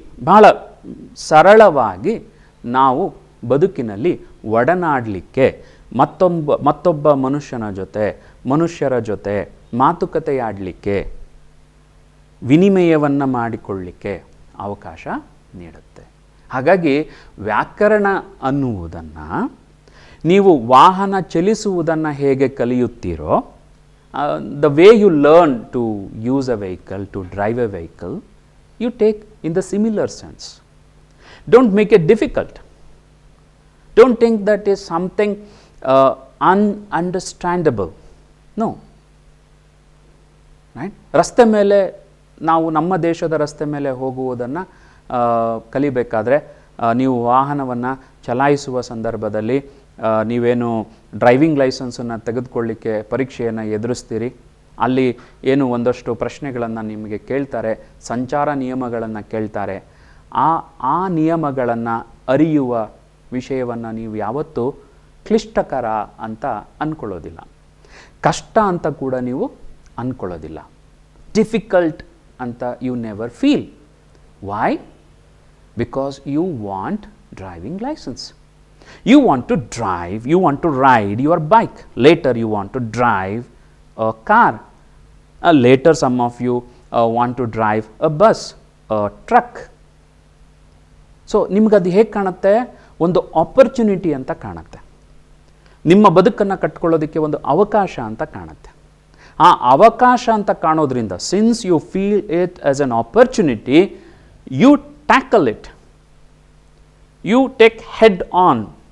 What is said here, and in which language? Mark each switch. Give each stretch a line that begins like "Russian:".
Kannada: ಬಹಳ ಸರಳವಾಗಿ ನಾವು ಬದುಕಿನಲ್ಲಿ ಒಡನಾಡಲಿಕ್ಕೆ, ಮತ್ತೊಬ್ಬ ಮನುಷ್ಯರ ಜೊತೆ ಮಾತುಕತೆಯಾಡಲಿಕ್ಕೆ, ವಿನಿಮಯವನ್ನು ಮಾಡಿಕೊಳ್ಳಲಿಕ್ಕೆ ಅವಕಾಶ ನೀಡುತ್ತೆ. ಹಾಗಾಗಿ ವ್ಯಾಕರಣ ಅನ್ನುವುದನ್ನು ನೀವು ವಾಹನ ಚಲಿಸುವುದನ್ನು ಹೇಗೆ ಕಲಿಯುತ್ತೀರೋ,
English: the way you learn to use a vehicle, to drive a vehicle, you take in the similar sense. Don't make it difficult. Don't think that is something ununderstandable. No. Right?
Kannada: ರಸ್ತೆ ಮೇಲೆ ನಾವು ನಮ್ಮ ದೇಶದ ರಸ್ತೆ ಮೇಲೆ ಹೋಗುವುದನ್ನು ಕಲಿಬೇಕಾದ್ರೆ ನೀವು ವಾಹನವನ್ನು ಚಲಾಯಿಸುವ ಸಂದರ್ಭದಲ್ಲಿ ನೀವೇನು ಡ್ರೈವಿಂಗ್ ಲೈಸೆನ್ಸನ್ನು ತೆಗೆದುಕೊಳ್ಳಿಕ್ಕೆ ಪರೀಕ್ಷೆಯನ್ನು ಎದುರಿಸ್ತೀರಿ. ಅಲ್ಲಿ ಏನು ಒಂದಷ್ಟು ಪ್ರಶ್ನೆಗಳನ್ನು ನಿಮಗೆ ಕೇಳ್ತಾರೆ, ಸಂಚಾರ ನಿಯಮಗಳನ್ನು ಕೇಳ್ತಾರೆ. ಆ ನಿಯಮಗಳನ್ನು ಅರಿಯುವ ವಿಷಯವನ್ನು ನೀವು ಯಾವತ್ತೂ ಕ್ಲಿಷ್ಟಕರ ಅಂತ ಅಂದ್ಕೊಳ್ಳೋದಿಲ್ಲ, ಕಷ್ಟ ಅಂತ ಕೂಡ ನೀವು ಅಂದ್ಕೊಳ್ಳೋದಿಲ್ಲ.
English: Difficult ಅಂತ you never feel. Why? Because you want driving licence. You want to drive, you want to ride your bike. Later you want to drive a car. Later some of you want to drive a bus, a truck.
Kannada: So ನಿಮಗದು ಹೇಗೆ ಕಾಣುತ್ತೆ? ಒಂದು opportunity ಅಂತ ಕಾಣುತ್ತೆ. ನಿಮ್ಮ ಬದುಕನ್ನು ಕಟ್ಕೊಳ್ಳೋದಕ್ಕೆ ಒಂದು ಅವಕಾಶ ಅಂತ ಕಾಣುತ್ತೆ. ಆ ಅವಕಾಶ ಅಂತ ಕಾಣೋದ್ರಿಂದ,
English: Since you feel it as an opportunity, you tackle it, you take head on.